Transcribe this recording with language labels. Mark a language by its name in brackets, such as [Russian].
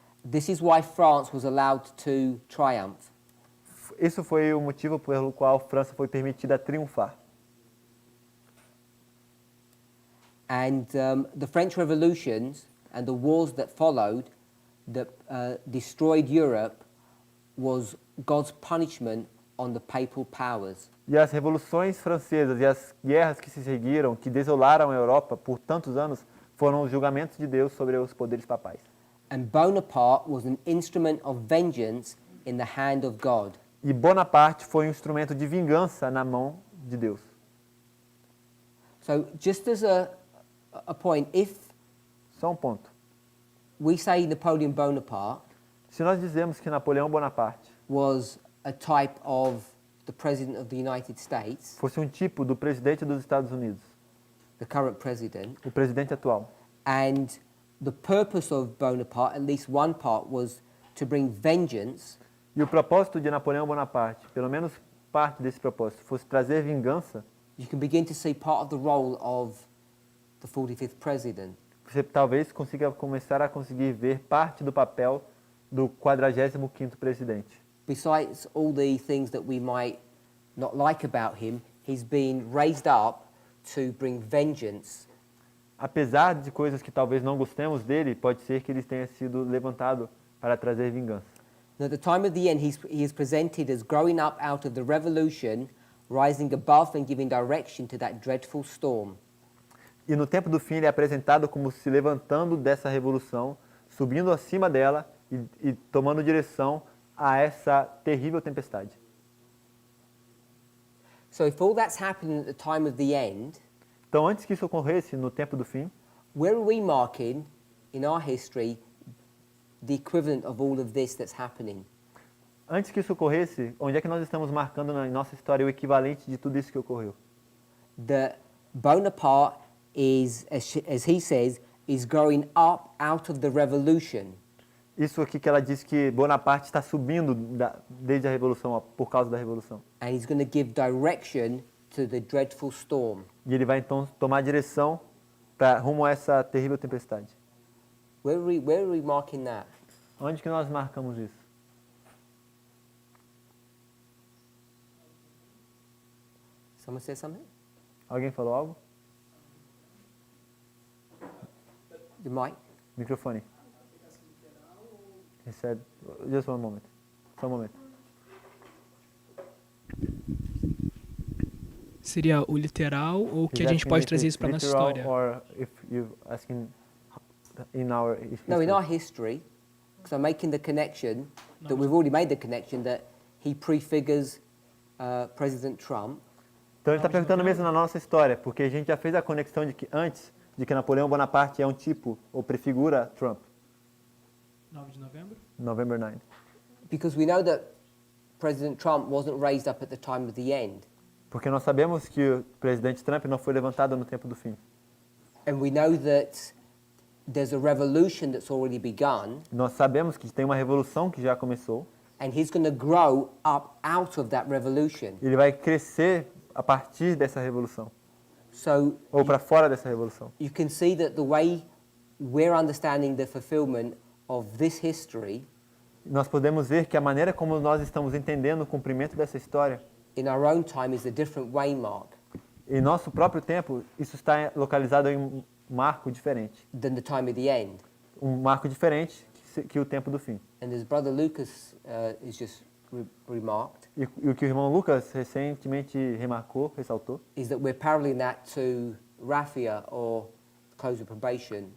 [English] This is why France was allowed to triumph. [Portuguese] Isso foi o motivo pelo qual a França foi permitida triunfar. [English] And the French revolutions and the wars that followed that destroyed Europe was God's punishment on the papal powers. [Portuguese] E as revoluções francesas e as guerras que se seguiram, que desolaram a Europa por tantos anos, foram os julgamentos de Deus sobre os poderes papais. [English] And Bonaparte was an instrument of vengeance in the hand of God. [Portuguese] E Bonaparte foi um instrumento de vingança na mão de Deus. [English] So just as a point, if [Portuguese] Só um ponto. [English] we say Napoleon Bonaparte [Portuguese] Se nós dizemos que Napoleão Bonaparte [English] was a type of the President of the United States, [Portuguese] fosse um tipo do presidente dos Estados Unidos, [English] the current president, [Portuguese] o presidente atual, [English] and the purpose of Bonaparte, at least one part, was to bring vengeance, [Portuguese] e o propósito de Napoleão Bonaparte, pelo menos parte desse propósito, fosse trazer vingança, [English] you can begin to see part of the role of the 45th president. [Portuguese] você talvez consiga começar a conseguir ver parte do papel do 45º presidente. [English] Besides all the things that we might not like about him, he's been raised up to bring vengeance. [Portuguese] Apesar de coisas que talvez não gostemos dele, pode ser que ele tenha sido levantado para trazer vingança. [English] And at the time of the end, he is presented as growing up out of the revolution, rising above and giving direction to that dreadful storm. [Portuguese] E no tempo do fim ele é apresentado como se levantando dessa revolução, subindo acima dela e tomando direção a essa terrível tempestade. [English] So if all that's happening at the time of the end, [Portuguese] Então, antes que isso ocorresse no tempo do fim, [English] where are we marking in our history the equivalent of all of this that's happening? [Portuguese] antes que isso ocorresse, onde é que nós estamos marcando na nossa história o equivalente de tudo isso que ocorreu? [English] That Bonaparte is, as he says, is growing up out of the revolution. [Portuguese] Isso aqui que ela diz que Bonaparte está subindo desde a Revolução, por causa da Revolução. [English] And he's going to give direction to the dreadful storm. [Portuguese] E ele vai então tomar direção rumo a essa terrível tempestade. [English] Where are we marking that? [Portuguese] Onde que nós marcamos isso? [English] Someone say something? [Portuguese] Alguém falou algo? [English] The mic? [Portuguese] Microfone. [English] He said, just one moment. [Portuguese] Só um momento. Seria o literal ou que a gente pode trazer isso para nossa história? [English] Or if you're asking in our history. No, in our history, because I'm making the connection that we've already made the connection that he prefigures President Trump. [Portuguese] Então ele está perguntando mesmo na nossa história, porque a gente já fez a conexão de que antes de que Napoleão Bonaparte é um tipo ou prefigura Trump. 9 de novembro? [English] November 9. Because we know that President Trump wasn't raised up at the time of the end. [Portuguese] Porque nós sabemos que o presidente Trump não foi levantado no tempo do fim. [English] And we know that there's a revolution that's already begun, [Portuguese] Nós sabemos que tem uma revolução que já começou. [English] and he's going to grow up out of that revolution. [Portuguese] Ele vai crescer a partir dessa revolução, [English] So [Portuguese] ou para fora dessa revolução. [English] you can see that the way we're understanding the fulfillment of this history [Portuguese] Nós podemos ver que a maneira como nós estamos entendendo o cumprimento dessa história, [English] in our own time is a different waymark [Portuguese] em nosso próprio tempo, isso está localizado em um marco diferente. [English] than the time of the end. [Portuguese] Um marco diferente que o tempo do fim. [English] And as Brother Lucas is just remarked, [Portuguese] E o que o irmão Lucas recentemente remarcou, ressaltou, [English] is that we're paralleling that to Raphia or close of probation,